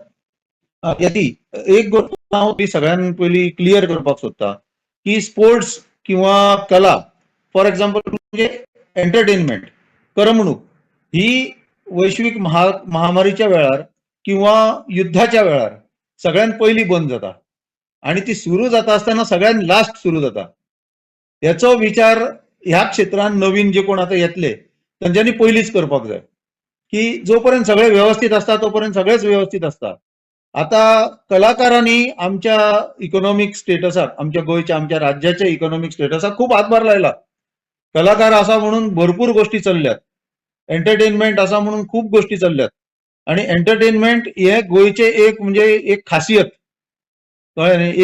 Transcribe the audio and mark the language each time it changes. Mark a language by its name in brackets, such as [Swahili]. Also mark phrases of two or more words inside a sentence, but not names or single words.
[Konkani] यती एक गोष्ट हांव ती सगळ्यान पयली क्लियर करपाक सोदता की स्पोर्ट्स किंवा कला [English] for example [Konkani] म्हणजे एंटरटेनमेंट करमणूक ही वैश्विक महामारीच्या वेळार किंवा युद्धाच्या वेळार सगळ्यात पयली बंद जाता आणि ती सुरू जाता आसतना सगळ्यात लास्ट सुरू जाता. याचो विचार ह्या क्षेत्रांत नवीन जे कोण आता येतले तांच्यांनी पयलीच करपाक जाय की जोपर्यंत सगळे व्यवस्थित असता तोपर्यंत सगळेच व्यवस्थित असता. आता कलाकारांनी आमच्या [English] economic statusak [Konkani] आमच्या गोयच्या आमच्या राज्याच्या [English] economic statusak [Konkani] खूप हातभार लायला. कलाकार आसा म्हणून भरपूर गोष्टी चल्ल्यात, एंटरटेनमेंट आसा म्हणून खूप गोष्टी चल्ल्यात आणि एंटरटेनमेंट हे गोयचे एक म्हणजे एक खासियत कळ्ळें न्ही.